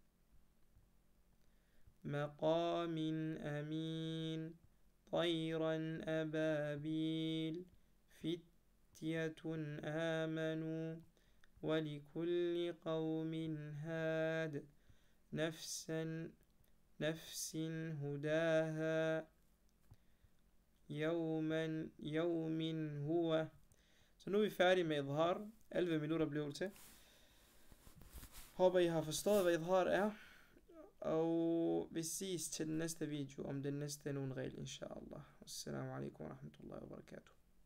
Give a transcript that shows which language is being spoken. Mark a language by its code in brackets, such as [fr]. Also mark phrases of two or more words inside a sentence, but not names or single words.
[ar] مقام أمين طيرا أبابيل فتية آمنوا ولكل قوم هاد نفس هداها يوم هو. [da] Så nu er vi færdige med idhar. 11 minutter blev det til. Håber I har forstået hvad idhar er. Og vi ses til den næste video om den næste nogen regel inshallah. [ar] السلام عليكم ورحمة الله وبركاته.